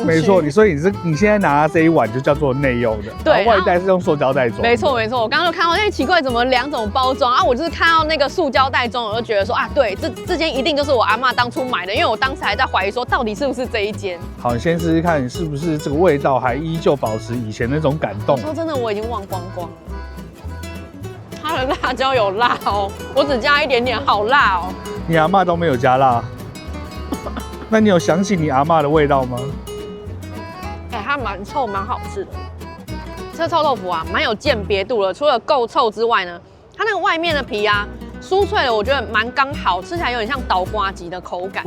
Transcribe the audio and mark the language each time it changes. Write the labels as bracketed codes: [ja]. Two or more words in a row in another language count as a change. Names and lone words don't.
[zh] 沒錯，所以你現在拿這一碗就叫做內用的，對，外帶是用塑膠袋裝。沒錯沒錯，我剛剛就看到，奇怪怎麼兩種包裝啊？我就是看到那個塑膠袋裝，我就覺得說啊，對，這間一定就是我阿嬤當初買的，因為我當時還在懷疑說到底是不是這一間。好，你先試試看，是不是這個味道還依舊保持以前那種感動？說真的，我已經忘光光了。它的辣椒有辣哦，我只加一點點，好辣哦。你阿嬤都沒有加辣。那你有想起你阿嬤的味道嗎？它蠻臭，蠻好吃的。這臭豆腐啊，蠻有鑑別度的。除了夠臭之外呢，它那個外面的皮啊，酥脆的，我覺得蠻剛好，吃起來有點像倒瓜吉的口感。